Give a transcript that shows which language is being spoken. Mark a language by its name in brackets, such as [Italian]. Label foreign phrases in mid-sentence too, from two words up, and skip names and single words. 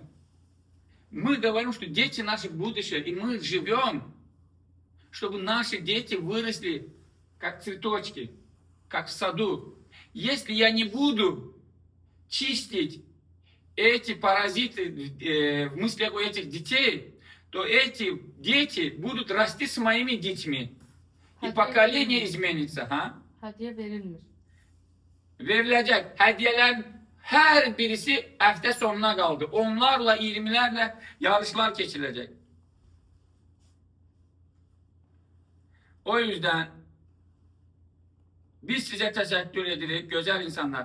[Russian] Мы говорим, что дети наше будущее, и мы живем, чтобы наши дети выросли как цветочки, как в саду. Если я не буду чистить эти паразиты в мыслях у этих детей, то эти дети будут расти с моими детьми. И поколение изменится. [Azerbaijani] Ha? Hədiyyə verilmir. Veriləcək. Hədiyyələrin hər birisi həftə sonuna qaldı. Onlarla, 20'lərlə yarışlar keçiriləcək. [Turkish] O yüzden biz size teşekkür edirik, güzel insanlar.